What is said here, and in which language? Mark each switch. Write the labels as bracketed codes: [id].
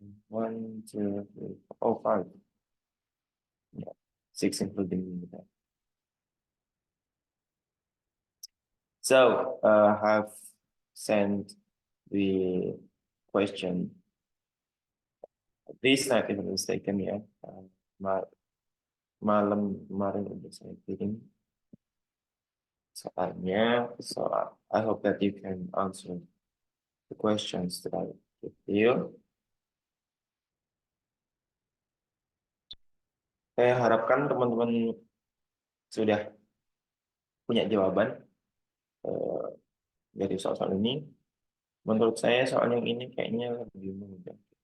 [en] One, two, three, oh, five. Yeah, six including me. So, have sent the question. This night, if I'm mistaken, ya. [id] Malam kemarin udah saya kirim soalnya. [en] So, I hope that you can answer the questions that I give you. [id] Saya harapkan teman-teman sudah punya jawaban dari soal-soal ini. Menurut saya soal yang ini kayaknya lebih mudah.